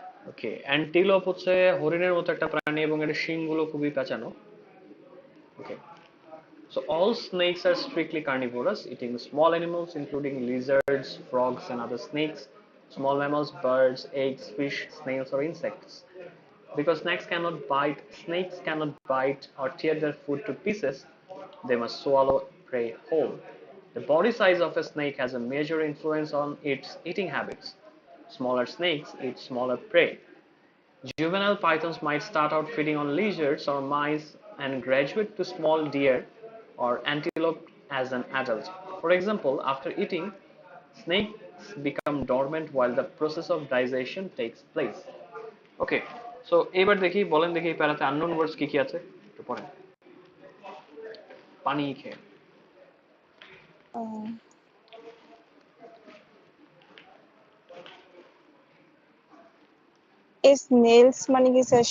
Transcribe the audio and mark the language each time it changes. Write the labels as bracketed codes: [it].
[bn] ওকে, antelope হচ্ছে হরিণের মতো একটা প্রাণী এবং এর শিংগুলো খুবই পেঁচানো। [en] Okay, so all snakes are strictly carnivorous, eating small animals including lizards, frogs, and other snakes, small mammals, birds, eggs, fish, snails, or insects. Because snakes cannot bite or tear their food to pieces, they must swallow prey whole. The body size of a snake has a major influence on its eating habits. Smaller snakes eat smaller prey. Juvenile pythons might start out feeding on lizards or mice and graduate to small deer or antelope as an adult. For example, after eating, snakes become dormant while the process of digestion takes place. [bn] Okay, so এবার দেখি, বলেন দেখি এই প্যারাতে unknown ওয়ার্ডস কি কি আছে একটু পড়েন। পানি খেয়ে। স্নেলস মানে কি স্যার?